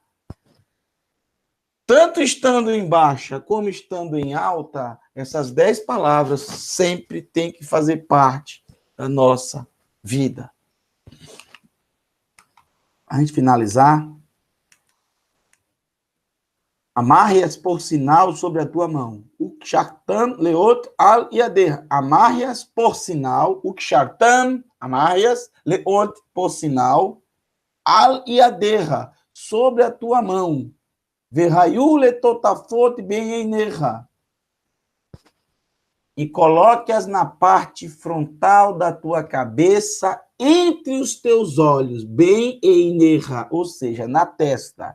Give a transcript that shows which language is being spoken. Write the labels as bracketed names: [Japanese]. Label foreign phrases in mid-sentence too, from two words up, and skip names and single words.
[Portuguese] Tanto estando em baixa como estando em alta, essas 10 palavras sempre têm que fazer parte da nossa vida. A gente finalizar, amarre-as por sinal sobre a tua mão. [Hebrew] וקשרתם לאות על ידך. [Portuguese] Amarre-as por sinal. Ukshartam, amarre-as, leot por sinal, [Hebrew] על ידך, [Portuguese] sobre a tua mão. [Hebrew] והיו לטטפת בין עיניך. [Portuguese] E coloque-as na parte frontal da tua cabeça, entre os teus olhos, [Hebrew] בין עיניך, [Portuguese] ou seja, na testa.